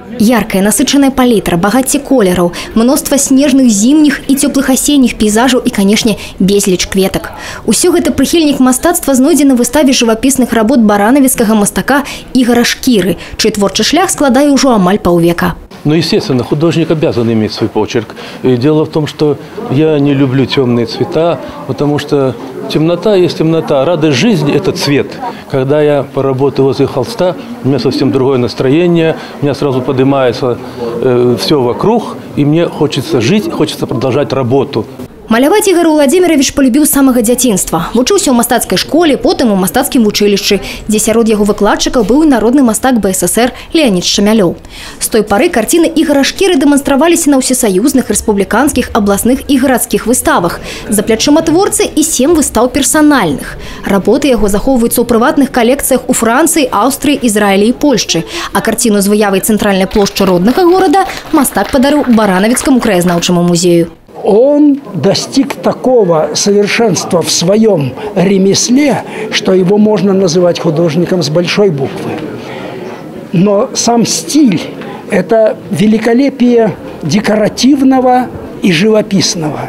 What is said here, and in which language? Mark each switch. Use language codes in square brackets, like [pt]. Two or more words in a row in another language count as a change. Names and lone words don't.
[be] Яркая, насычаная палітра, багацце колераў, мноства снежных зімніх і цёплых асенніх пейзажаў і, канешне, безліч кветак. Усё гэта прыхільнік мастацтва знойдзе на выставе жывапісных работ баранавіцкага мастака Ігора Шкіры, чый творчы шлях складае ўжо амаль паўвека. [ru] Ну, естественно, художник обязан иметь свой почерк. И дело в том, что я не люблю темные цвета, потому что темнота есть темнота. Радость жизни – это цвет. Когда я поработаю возле холста, у меня совсем другое настроение, у меня сразу поднимается все вокруг, и мне хочется жить, хочется продолжать работу. [be] Маляваць Ігор Владимирович полюбіў з самага дзяцінства. Вучыўся ў мастацкай школе, потым у мастацкім вучылішчы, дзе сярод яго выкладчыкаў быў і народны мастак БССР Леонид Шамялёў. З той пары карціны Ігора Шкіры дэманстраваліся на ўсесаюзных, рэспубліканскіх, абласных і гарадскіх выставах. За плячыма творцы і 7 выстаў персанальных. Работы яго захоўваюцца ў прыватных калекцыях у Францыі, Аўстрыі, Ізраілі і Польшчы. А карціну з выявай цэнтральнай плошчы роднага горада мастак падарыў Баранавіцкаму краязнаўчаму музею. [ru] Он достиг такого совершенства в своем ремесле, что его можно называть художником с большой буквы. Но сам стиль – это великолепие декоративного и живописного.